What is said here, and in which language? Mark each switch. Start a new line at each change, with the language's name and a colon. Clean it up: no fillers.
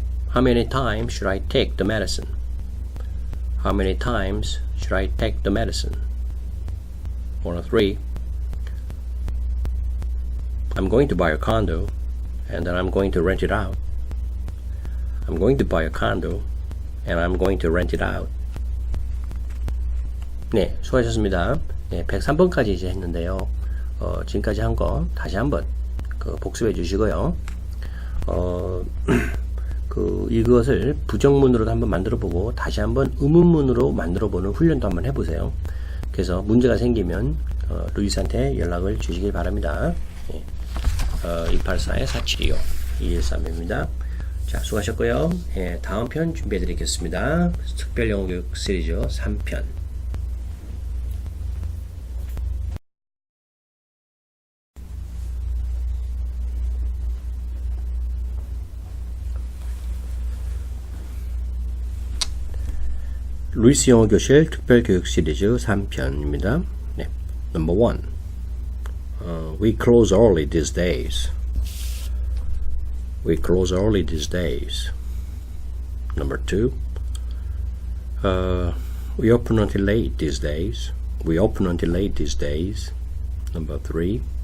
English: How many times should I take the medicine? How many times should I take the medicine? 103. I'm going to buy a condo and then I'm going to rent it out. I'm going to buy a condo and I'm going to rent it out.
Korean: 네, 수고하셨습니다. 네, 103번까지 이제 했는데요. 지금까지 한 거 다시 한번 복습해 주시고요. 이것을 부정문으로도 한번 만들어 보고 다시 한번 의문문으로 만들어 보는 훈련도 한번 해보세요. 그래서 문제가 생기면 루이스한테 연락을 주시길 바랍니다. 284-4725 213입니다. 자, 수고하셨고요. 예, 다음 편 준비해 드리겠습니다. 특별 영어 교육 시리즈 3편. 루이스 영어 교실 특별 교육 시리즈 3편입니다.
English: 네, Number 1. We close early these days. We close early these days. Number 2. We open until late these days. We open until late these days. Number 3.